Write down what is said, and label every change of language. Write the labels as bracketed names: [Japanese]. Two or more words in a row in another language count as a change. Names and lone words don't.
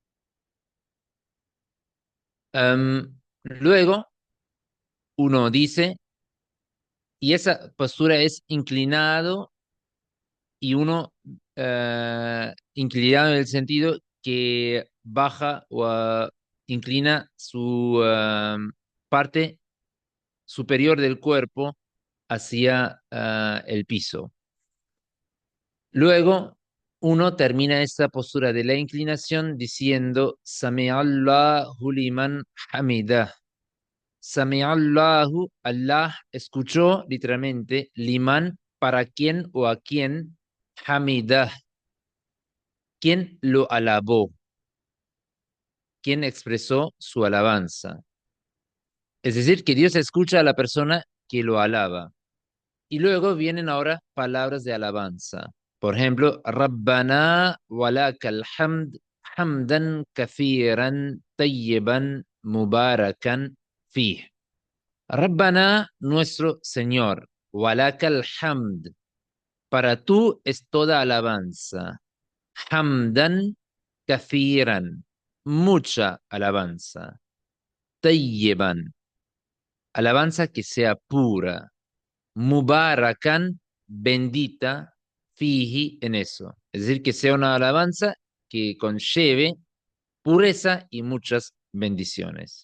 [Spanish] Luego, uno dice, y esa postura es inclinado y uno inclinado en el sentido que baja o inclina su parte superior del cuerpo hacia el piso. Luego, uno termina esta postura de la inclinación diciendo [Arabic] سمع الله لمن حمده. [Spanish] Sami'allahu, Allah escuchó literalmente, liman, para quién o a quién, hamidah, quien lo alabó, quien expresó su alabanza. Es decir, que Dios escucha a la persona que lo alaba. Y luego vienen ahora palabras de alabanza. Por ejemplo, [Arabic] ربنا ولك الحمد حمدا كثيرا طيبا مباركا فيه. [Spanish] Rabbana, nuestro Señor, [Arabic] ولك الحمد, [Spanish] para tú es toda alabanza. [Arabic] حمدا كثيرا, [Spanish] mucha alabanza. tayyiban, alabanza que sea pura, mubarakan, bendita, fihi, en eso. Es decir, que sea una alabanza que conlleve pureza y muchas bendiciones.